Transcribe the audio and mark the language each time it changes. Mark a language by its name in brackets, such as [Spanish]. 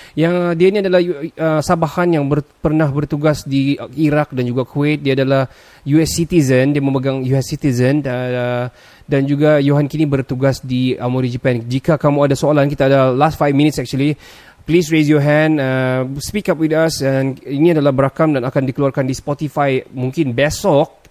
[Malay] Yang dia ini adalah Sabahan yang pernah bertugas di Iraq dan juga Kuwait. Dia adalah US citizen, dia memegang US citizen, dan juga Johan kini bertugas di Aomori, Japan. Jika kamu ada soalan, kita ada [English] last 5 minutes actually. Please raise your hand, speak up with us. [Malay] And ini adalah berakam dan akan dikeluarkan di Spotify mungkin besok.